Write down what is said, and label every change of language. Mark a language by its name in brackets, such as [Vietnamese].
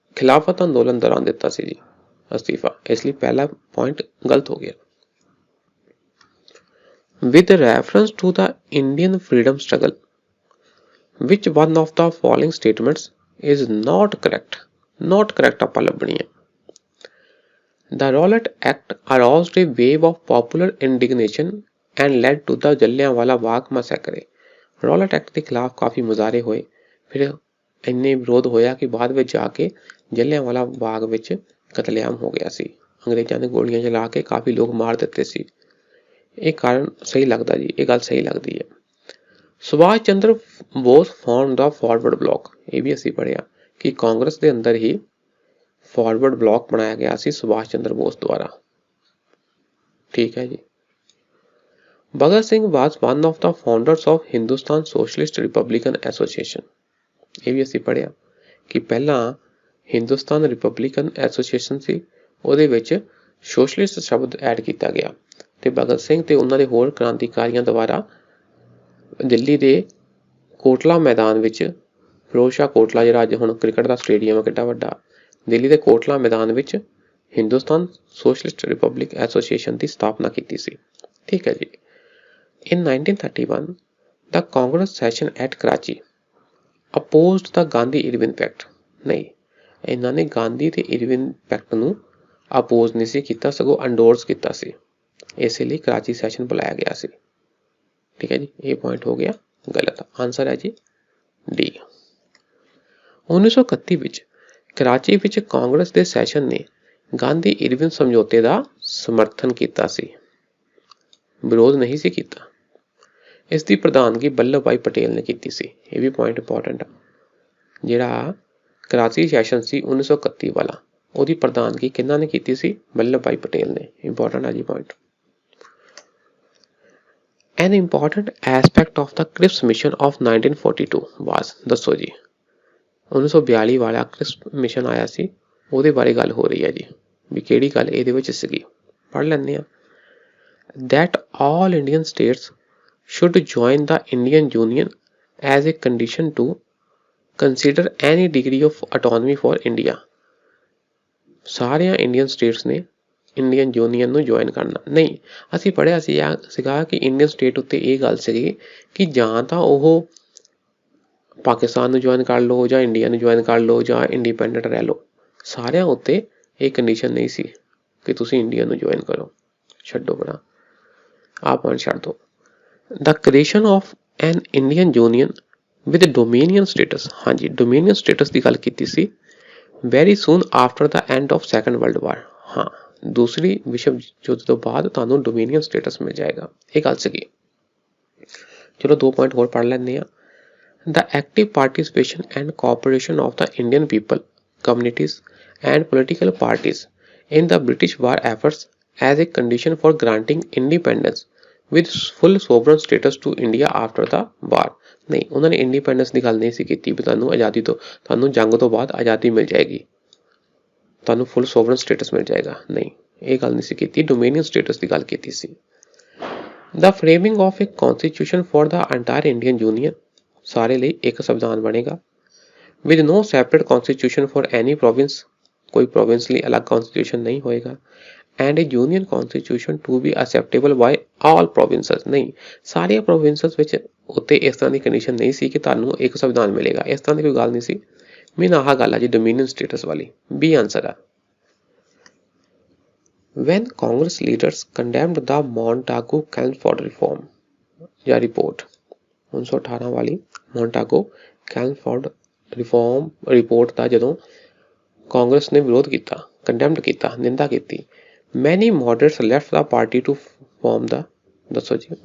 [Punjabi] ਖਿਲਾਫਤ ਅੰਦੋਲਨ ਦੌਰਾਨ ਦਿੱਤਾ ਸੀ ਜੀ ਅਸਤੀਫਾ, ਇਸ ਲਈ ਪਹਿਲਾ ਪੁਆਇੰਟ ਗਲਤ ਹੋ ਗਿਆ। [English] With reference to the Indian freedom struggle, which one of the following statements is not correct? Not correct [Punjabi] ਆਪਾਂ ਲੱਭਣੀ ਹੈ। [English] The Rowlatt Act aroused a wave of popular indignation and led to the Jallianwala Bagh massacre। [Punjabi] Rowlatt Act ਦੇ ਖਿਲਾਫ ਕਾਫੀ ਮੁਜ਼ਾਹਰੇ ਹੋਏ, ਫਿਰ ਇੰਨੇ ਵਿਰੋਧ ਹੋਇਆ ਕਿ ਬਾਅਦ ਵਿੱਚ ਜਾ ਕੇ ਜਲਿਆਂਵਾਲਾ ਬਾਗ ਵਿੱਚ ਕਤਲੇਆਮ ਹੋ ਗਿਆ ਸੀ। ਅੰਗਰੇਜ਼ਾਂ ਨੇ ਗੋਲੀਆਂ ਚਲਾ ਕੇ ਕਾਫੀ ਲੋਕ ਮਾਰ ਦਿੱਤੇ ਸੀ। ਇਹ ਕਾਰਨ ਸਹੀ ਲੱਗਦਾ ਜੀ, ਇਹ ਗੱਲ ਸਹੀ ਲੱਗਦੀ ਹੈ। ਸੁਭਾਸ਼ ਚੰਦਰ ਬੋਸ [English] form ਦਾ [Punjabi] ਫਾਰਵਰਡ ਬਲਾਕ, ਇਹ ਵੀ ਅਸੀਂ ਪੜ੍ਹਿਆ ਕਿ ਕਾਂਗਰਸ ਦੇ ਅੰਦਰ ਹੀ ਫਾਰਵਰਡ ਬਲਾਕ ਬਣਾਇਆ ਗਿਆ ਸੀ ਸੁਭਾਸ਼ ਚੰਦਰ ਬੋਸ ਦੁਆਰਾ, ਠੀਕ ਹੈ ਜੀ। Bhagat Singh [English] was one of the founders of [Punjabi] Hindustan socialist Republican association, ਇਹ ਵੀ ਅਸੀਂ ਪੜ੍ਹਿਆ ਕਿ ਪਹਿਲਾਂ ਹਿੰਦੁਸਤਾਨ ਰਿਪਬਲਿਕਨ ਐਸੋਸੀਏਸ਼ਨ ਸੀ, ਉਹਦੇ ਵਿੱਚ ਸੋਸ਼ਲਿਸਟ ਸ਼ਬਦ ਐਡ ਕੀਤਾ ਗਿਆ। ਤੇ ਭਗਤ ਸਿੰਘ ਤੇ ਉਹਨਾਂ ਦੇ ਹੋਰ ਕ੍ਰਾਂਤੀਕਾਰੀਆਂ ਦੁਆਰਾ ਦਿੱਲੀ ਦੇ ਕੋਟਲਾ ਮੈਦਾਨ ਵਿੱਚ, ਫਿਰੋਜ਼ ਸ਼ਾਹ ਕੋਟਲਾ ਜਿਹੜਾ ਅੱਜ ਹੁਣ ਕ੍ਰਿਕਟ ਦਾ ਸਟੇਡੀਅਮ ਹੈ ਕਿੱਡਾ ਵੱਡਾ, ਦਿੱਲੀ ਦੇ ਕੋਟਲਾ ਮੈਦਾਨ ਵਿੱਚ ਹਿੰਦੁਸਤਾਨ ਸੋਸ਼ਲਿਸਟ ਰਿਪਬਲਿਕ ਐਸੋਸੀਏਸ਼ਨ ਦੀ ਸਥਾਪਨਾ ਕੀਤੀ ਸੀ। ਠੀਕ ਹੈ ਜੀ। [English] In 1931, the Congress session at Karachi opposed the Gandhi-Irwin Pact। [Punjabi] ਨਹੀਂ, ਇਹਨਾਂ ਨੇ ਗਾਂਧੀ ਤੇ ਇਰਵਿਨ ਪੈਕਟ ਨੂੰ ਅਪੋਜ਼ ਨਹੀਂ ਸੀ ਕੀਤਾ, ਸਗੋਂ ਅੰਡੋਰਸ ਕੀਤਾ ਸੀ। ਇਸੇ ਲਈ ਕਰਾਚੀ ਸੈਸ਼ਨ ਬੁਲਾਇਆ ਗਿਆ ਸੀ। ਠੀਕ ਹੈ ਜੀ, ਇਹ ਪੁਆਇੰਟ ਹੋ ਗਿਆ ਗਲਤ। ਆਨਸਰ ਹੈ ਜੀ ਡੀ। 1931 ਵਿੱਚ ਕਰਾਚੀ ਵਿੱਚ ਕਾਂਗਰਸ ਦੇ ਸੈਸ਼ਨ ਨੇ ਗਾਂਧੀ ਇਰਵਿਨ ਸਮਝੌਤੇ ਦਾ ਸਮਰਥਨ ਕੀਤਾ ਸੀ, ਵਿਰੋਧ ਨਹੀਂ ਸੀ ਕੀਤਾ। ਇਸ ਦੀ ਪ੍ਰਧਾਨਗੀ ਵੱਲਭ ਭਾਈ ਪਟੇਲ ਨੇ ਕੀਤੀ ਸੀ। ਇਹ ਵੀ ਪੁਆਇੰਟ ਇੰਪੋਰਟੈਂਟ ਆ। ਜਿਹੜਾ ਕਰਾਚੀ ਸੈਸ਼ਨ ਸੀ 1931 ਵਾਲਾ, ਉਹਦੀ ਪ੍ਰਧਾਨਗੀ ਕਿਹਨਾਂ ਨੇ ਕੀਤੀ ਸੀ? ਵੱਲਭ ਭਾਈ ਪਟੇਲ ਨੇ। ਇੰਪੋਰਟੈਂਟ ਆ ਜੀ point. [English] An important aspect of the Cripps mission of 1942 was, [Punjabi] ਦੱਸੋ ਜੀ। 1942 ਵਾਲਾ ਕ੍ਰਿਪਸ ਮਿਸ਼ਨ ਆਇਆ ਸੀ, ਉਹਦੇ ਬਾਰੇ ਗੱਲ ਹੋ ਰਹੀ ਹੈ ਜੀ, ਵੀ ਕਿਹੜੀ ਗੱਲ ਇਹਦੇ ਵਿੱਚ ਸੀਗੀ। ਪੜ੍ਹ ਲੈਂਦੇ ਆ। [English] That all Indian states should join the Indian Union as a condition to consider any degree of autonomy for India। [Punjabi] ਸਾਰਿਆਂ ਇੰਡੀਅਨ ਸਟੇਟਸ ਨੇ ਇੰਡੀਅਨ ਯੂਨੀਅਨ ਨੂੰ ਜੁਆਇਨ ਕਰਨਾ। ਨਹੀਂ, ਅਸੀਂ ਪੜ੍ਹਿਆ ਸੀਗਾ ਕਿ ਇੰਡੀਅਨ ਸਟੇਟ ਉੱਤੇ ਇਹ ਗੱਲ ਸੀਗੀ ਕਿ ਜਾਂ ਤਾਂ ਉਹ ਪਾਕਿਸਤਾਨ ਨੂੰ ਜੁਆਇਨ ਕਰ ਲਓ, ਜਾਂ ਇੰਡੀਆ ਨੂੰ ਜੁਆਇਨ ਕਰ ਲਓ, ਜਾਂ ਇੰਡੀਪੈਂਡੈਂਟ ਰਹਿ ਲਓ। ਸਾਰਿਆਂ ਉੱਤੇ ਇਹ ਕੰਡੀਸ਼ਨ ਨਹੀਂ ਸੀ ਕਿ ਤੁਸੀਂ ਇੰਡੀਆ ਨੂੰ ਜੁਆਇਨ ਕਰੋ। ਛੱਡੋ ਬੜਾ, ਆਹ ਪੁਆਇੰਟ ਛੱਡ ਦਿਓ। [English] The creation of an Indian Union with Dominion status, [Punjabi] ਹਾਂਜੀ ਡੋਮੀਨੀਅਨ ਸਟੇਟਸ ਦੀ ਗੱਲ ਕੀਤੀ ਸੀ। [English] Very soon after the end of Second World War, [Punjabi] ਹਾਂ ਦੂਸਰੀ ਵਿਸ਼ਵ ਯੁੱਧ ਤੋਂ ਬਾਅਦ ਤੁਹਾਨੂੰ ਡੋਮੀਨੀਅਨ ਸਟੇਟਸ ਮਿਲ ਜਾਏਗਾ, ਇਹ ਗੱਲ ਸੀਗੀ। ਚਲੋ 2 ਪੁਆਇੰਟ ਹੋਰ ਪੜ੍ਹ ਲੈਂਦੇ ਆ। [English] The active participation and cooperation of the Indian people, communities and political parties in the British war efforts as a condition for granting independence with full sovereign status to India after the war। [Punjabi] ਨਹੀਂ, ਉਹਨਾਂ ਨੇ independence ਦੀ ਗੱਲ ਨਹੀਂ ਸੀ ਕੀਤੀ ਵੀ ਤੁਹਾਨੂੰ ਆਜ਼ਾਦੀ ਤੋਂ, ਤੁਹਾਨੂੰ ਜੰਗ ਤੋਂ ਬਾਅਦ ਆਜ਼ਾਦੀ ਮਿਲ ਜਾਏਗੀ, ਤੁਹਾਨੂੰ ਫੁੱਲ ਸੋਵਰਨ ਸਟੇਟਸ ਮਿਲ ਜਾਏਗਾ। ਨਹੀਂ, ਇਹ ਗੱਲ ਨਹੀਂ ਸੀ ਕੀਤੀ, ਡੋਮੀਨੀਅਨ ਸਟੇਟਸ ਦੀ ਗੱਲ ਕੀਤੀ ਸੀ। [English] The framing of a constitution for the entire Indian Union, [Punjabi] ਸਾਰੇ ਲਈ ਇੱਕ ਸੰਵਿਧਾਨ ਬਣੇਗਾ। [English] With no separate constitution for any province, [Punjabi] ਕੋਈ ਪ੍ਰੋਵਿੰਸ ਲਈ ਅਲੱਗ constitution ਨਹੀਂ ਹੋਏਗਾ। [English] And a union constitution to be acceptable by all provinces, [Punjabi] ਨਹੀਂ ਸਾਰੀਆਂ provinces ਵਿੱਚ ਉੱਤੇ ਇਸ ਤਰ੍ਹਾਂ ਦੀ ਕੰਡੀਸ਼ਨ ਨਹੀਂ ਸੀ ਕਿ ਤੁਹਾਨੂੰ ਇੱਕ ਸੰਵਿਧਾਨ ਮਿਲੇਗਾ, ਇਸ ਤਰ੍ਹਾਂ ਦੀ ਕੋਈ ਗੱਲ ਨਹੀਂ ਸੀ। ਮੀਨ ਆਹ ਗੱਲ ਆ ਜੀ ਡੋਮੀਨੀਅਨ ਸਟੇਟਸ ਵਾਲੀ, ਬੀ ਆਂਸਰ ਆ। [English] When Congress leaders condemned the Montagu-Chelmsford reform [Punjabi] ਜਾਂ report, 1918 ਵਾਲੀ Montagu-Chelmsford ਰਿਫਾਰਮ ਰਿਪੋਰਟ ਦਾ ਜਦੋਂ ਕਾਂਗਰਸ ਨੇ ਵਿਰੋਧ ਕੀਤਾ, ਕੰਡੈਮਡ ਕੀਤਾ, ਨਿੰਦਾ ਕੀਤੀ, [English] many moderates left the party to form the, [Punjabi] ਦੱਸੋ ਜੀ।